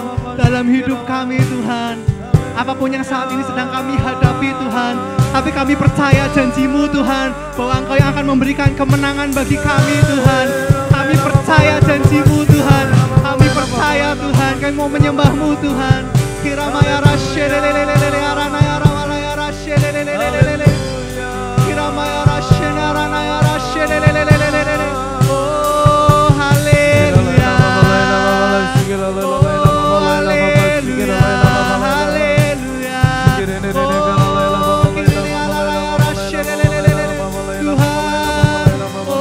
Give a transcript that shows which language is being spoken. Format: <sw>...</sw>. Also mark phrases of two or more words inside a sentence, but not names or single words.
<id>Dalam hidup kami Tuhan, apapun yang saat ini sedang kami hadapi Tuhan, tapi kami percaya janji-Mu Tuhan, bahwa Engkau yang akan memberikan kemenangan bagi kami Tuhan. Kami percaya janji-Mu Tuhan, kami percaya Tuhan, kami mau menyembah-Mu Tuhan. Kiramaya rasyelelelelele aranaya ramalaya rasyelelelelele, Kiramaya rasyenaranaya rasyelelelelele. Oh haleluya, oh haleluya, haleluya. Oh Tuhan,</id>